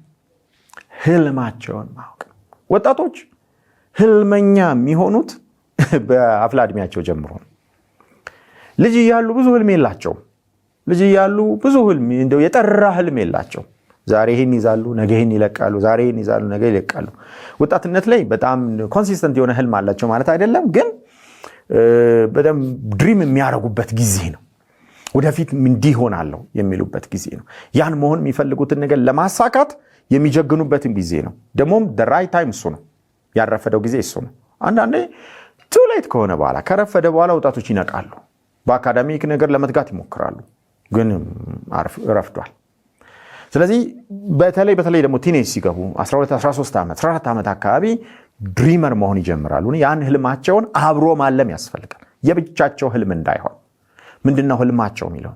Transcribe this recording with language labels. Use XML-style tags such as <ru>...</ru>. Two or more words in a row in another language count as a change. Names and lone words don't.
<am>ህልማቸውን ማወቅ። ወጣቶች ህልመኛ የሚሆኑት በአፍላ ዕድሜያቸው ጀምሮ ነው። ልጅ እያሉ ብዙ ህልም የላቸውም። ልጅ እያሉ ብዙ ህልም እንደው የጠራ ህልም የላቸው። ዛሬ ይሄን ይዛሉ፣ ነገ ይሄን ይለቃሉ፣ ዛሬ ይሄን ይዛሉ፣ ነገ ይለቃሉ። ወጣትነት ላይ በጣም ኮንሲስተንት የሆነ ህልም አላቸው ማለት አይደለም፣ ግን በጣም ድሪም የሚያረጉበት ጊዜ ነው። ወደፊት እንዲህ ሆናለሁ የሚሉበት ጊዜ ነው። ያን መሆን የሚፈልጉትን ነገር ለማሳካት የሚጀግኑበትን ጊዜ ነው። ደግሞም</am> <en>the right time</en> <am>እሱ ነው። ያረፈደው ጊዜ እሱ ነው። አንዳንዴ</am> <en>too late</en> <am>ከሆነ በኋላ ከረፈደ በኋላ ወጣቶች ይነቃሉ። በአካዳሚክ ነገር ለመትጋት ይሞክራሉ፣ ግን ረፍዷል። ስለዚህ በተለይ ደግሞ ቲኔጅ ሲገቡ 12 13 ዓመት 14 ዓመት አካባቢ ድሪመር መሆን ይጀምራሉ። ያን ህልማቸውን አብሮ ማለም ያስፈልጋል። የብቻቸው ህልም እንዳይሆን። ምንድነው ህልማቸው የሚለው?</am>